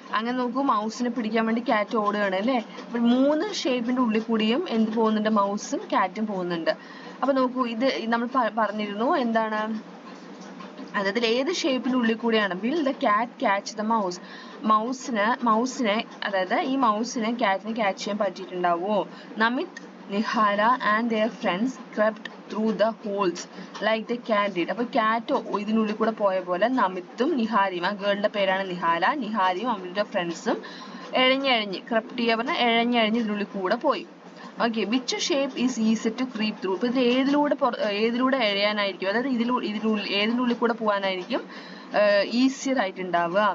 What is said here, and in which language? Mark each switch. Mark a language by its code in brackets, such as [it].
[ml] അങ്ങനെ നോക്കൂ, മൗസിനെ പിടിക്കാൻ വേണ്ടി ക്യാറ്റ് ഓടുകയാണ് അല്ലേ. അപ്പോൾ 3 ഷേപ്പിന്റെ ഉള്ളിൽ കൂടിയും എന്ത് പോകുന്നുണ്ട്? മൗസും ക്യാറ്റും പോകുന്നുണ്ട്. അപ്പൊ നോക്കൂ, ഇത് നമ്മൾ പറഞ്ഞിരുന്നു എന്താണ്, അതായത് ഏത് ഷേപ്പിന്റെ ഉള്ളിൽ കൂടിയാണ്? [en] Will the cat catch the mouse. [ml] മൗസിനെ അതായത് ഈ മൗസിനെ ക്യാറ്റിനെ ക്യാച്ച് ചെയ്യാൻ പറ്റിയിട്ടുണ്ടാവുമോ? [en] Namit, Nihala and their friends crept through the holes like the cat did. [ml] അപ്പോൾ ക്യാറ്റ് ഇതിനുള്ളിൽ കൂടെ പോയ പോലെ നമിത്തും നിഹാരിയും, ആ ഗേളിന്റെ പേരാണ് നിഹാരിയും അവരുടെ ഫ്രണ്ട്സും ക്രെപ്റ്റ് ചെയ്യുക പറഞ്ഞാൽ എഴഞ്ഞ് ഇതിനുള്ളിൽ കൂടെ പോയി. Okay, [en] Which shape is easy to creep through? [ml] ഇപ്പൊ ഇതിൽ ഏതിലൂടെ എഴയാനായിരിക്കും, അതായത് ഏതിനുള്ളിൽ കൂടെ പോകാനായിരിക്കും ഈസിയർ ആയിട്ടുണ്ടാവുക?